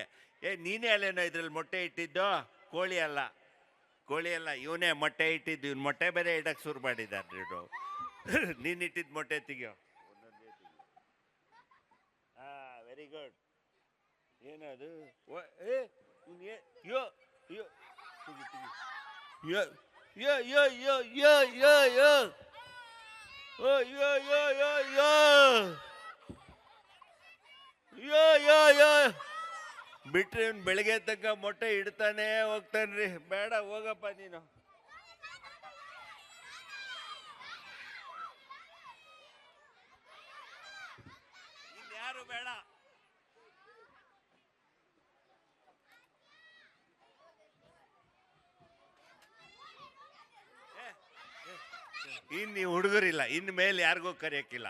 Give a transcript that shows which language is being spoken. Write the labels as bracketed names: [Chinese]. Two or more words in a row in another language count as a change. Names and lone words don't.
[Kannada] ನೀನೇ ಅಲ್ಲೇನೋ ಇದ್ರಲ್ಲಿ ಮೊಟ್ಟೆ ಇಟ್ಟಿದ್ದು? ಕೋಳಿ ಅಲ್ಲ, ಇವನೇ ಮೊಟ್ಟೆ ಇಟ್ಟಿದ್ದು. ಇವ್ನು ಮೊಟ್ಟೆ ಬೇರೆ ಇಡಕ್ಕೆ ಶುರು ಮಾಡಿದ್ದಾನೆ. ನೀನು ಇಟ್ಟಿದ್ದು ಮೊಟ್ಟೆ ತೆಗಿಯೋ. [English] very good. [Kannada] ಏನದು? ಯೋ ಯೋ ಯೋ ಯೋ ಯೋ ಯೋ ಯೋ ಯೋ ಯೋ ಓ ಯೋ ಯೋ ಯೋ ಯೋ ಯೋ ಯೋ ಯೋ ಬಿಟ್ರಿ. ಇವ್ನು ಬೆಳಗ್ಗೆ ತನಕ ಮೊಟ್ಟೆ ಇಡ್ತಾನೆ ಹೋಗ್ತಾನ್ರಿ. ಬೇಡ, ಹೋಗಪ್ಪ ನೀನು. ಇನ್ಯಾರು ಬೇಡ. ಇನ್ನು ನೀವು ಹುಡುಗರಿಲ್ಲ, ಇನ್ನು ಮೇಲೆ ಯಾರಿಗೂ ಕರೆಯೋಕ್ಕಿಲ್ಲ.